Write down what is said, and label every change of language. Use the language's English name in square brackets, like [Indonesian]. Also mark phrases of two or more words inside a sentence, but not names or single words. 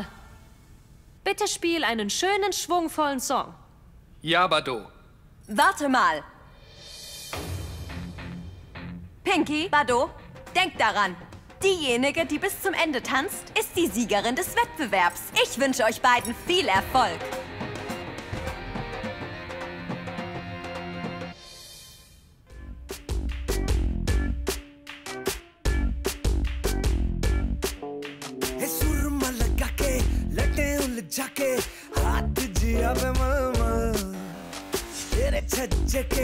[German] Bitte spiel einen schönen, schwungvollen Song. Ja, Bado. Warte mal. Pinky, Bado, denk daran. Diejenige, die bis zum Ende tanzt, ist die Siegerin des Wettbewerbs. Ich wünsche euch beiden viel Erfolg. [Hindi] जाके हाथ जिया पे मलमल तेरे छज्जे के